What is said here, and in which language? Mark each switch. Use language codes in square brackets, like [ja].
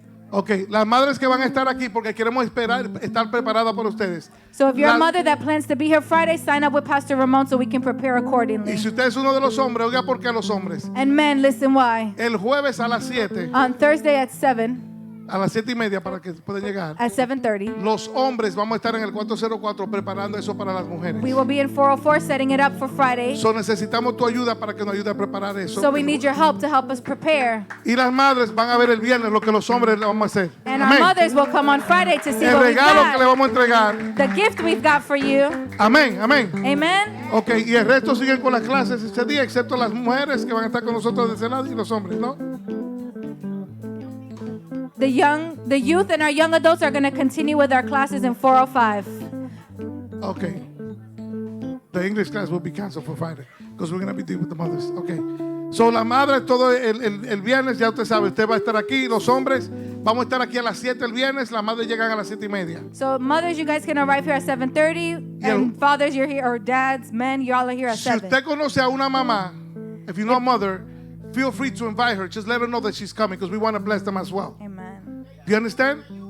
[es] Ok, las madres que van a estar aquí porque queremos estar preparadas por ustedes. [en] So if you're a [es] Las- [en] mother that plans to be here Friday, sign up with Pastor Ramon so we can prepare accordingly. [es] Y si usted es uno de los hombres, oiga por qué los hombres. [en] And men, listen why. [es] El jueves a las 7, [en] On Thursday at 7, [es] a las 7:30 para que puedan llegar. [en] at 7:30, [es] Los hombres vamos a estar en el 404 preparando eso para las mujeres. [en] we will be in 404 setting it up for Friday. [es] So necesitamos tu ayuda para que nos ayude a preparar eso. [en] So we need your help to help us prepare. [es] Y las madres van a ver el viernes lo que los hombres le vamos a hacer. [en] And our [es] Amén. [en] mothers will come on Friday to see [es] El [en] what we've [es] regalo que le [en] got. [es] vamos a entregar. [en] The gift we've got for you. [es] Amén, amén. [en] Amen. [es] Ok, y el resto siguen con las clases ese día, excepto las mujeres que van a estar con nosotros de ese lado y los hombres, ¿no? [en] The youth and our young adults are going to continue with our classes in 405. Ok. The English class will be canceled for Friday. Because we're going to be dealing with the mothers. Okay. [es] So, la madre, todo el viernes, ya usted sabe, usted va a estar aquí. Los hombres, vamos a estar aquí a las 7 el viernes. Las madres llegan a las 7:30. [en] So mothers, you guys can arrive here at 7:30, and fathers, you're here, or dads, men, you all are here at [es] Si [en] 7. usted conoce a una mamá, if you know a mother, feel free to invite her. Just let her know that she's coming because we want to bless them as well. Amen. Do you understand?